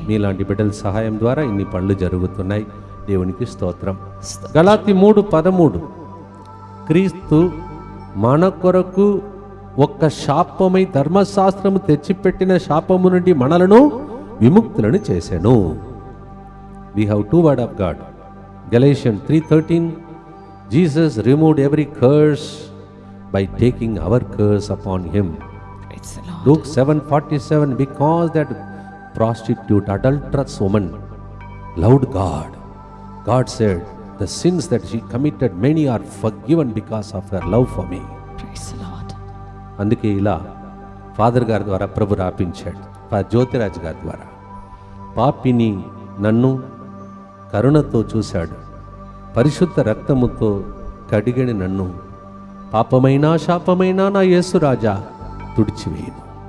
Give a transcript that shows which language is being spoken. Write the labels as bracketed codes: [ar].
[te] మీలాంటి బిడ్డల సహాయం ద్వారా ఇన్ని పనులు జరుగుతున్నాయి. దేవునికి స్తోత్రం. గలాతీ 3:13 క్రీస్తు మన కొరకు ఒక్క శాపమై ధర్మశాస్త్రము తెచ్చిపెట్టిన శాపము నుండి మనలను విముక్తులను చేశాను. [en] We have two word of God. Galatians 3:13 Jesus removed every curse by taking our curse upon him. Praise the Lord. Luke 7:47 because that prostitute, adulterous woman loved God. God said the sins that she committed many are forgiven because of her love for me. Praise the Lord. [te] అందుకే ఇలా father గారి ద్వారా ప్రభు రాపించాడు, జ్యోతిరాజ్ గారి ద్వారా. పాపిని నన్ను కరుణతో చూశాడు, పరిశుద్ధ రక్తముతో కడిగని నన్ను పాపమైనా శాపమైనా నా యేసు రాజా తుడిచివేయను.